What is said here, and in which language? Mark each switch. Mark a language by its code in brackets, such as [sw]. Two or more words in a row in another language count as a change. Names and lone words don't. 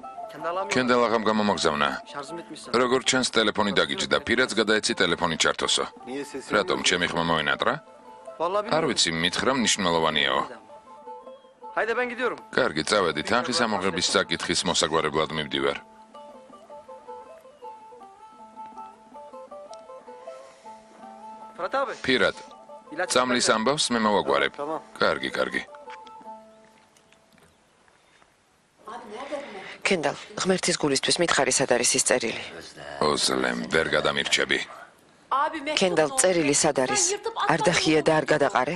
[ka] კენდალ აღამ გამომაგზავნა. როგორც ჩანს, ტელეფონი დაგიჯდა, პირადს გადაეცი ტელეფონი ჩართოსო. რატომ ჩემი ხმა მოინატრა? არ ვიცი, მითხრა მნიშვნელოვანიაო. [tr] Haydi ben gidiyorum. [ka] კარგი, წავედი, თანხის ამოღების საკითხის მოსაგვარებლად მივდივარ. [tr] Fırat abi. [ka] პირად, წამლის ამბავს მე მოვაგვარებ. [tr] Tamam. [ka] კარგი. კენდალ, ღმერთის გულისთვის მითხარი სად არის ის წერილი? ოზლემ, ვერ გადამირჩები. კენდალ, წერილი სად არის? არ დახია და არ გადაყარე?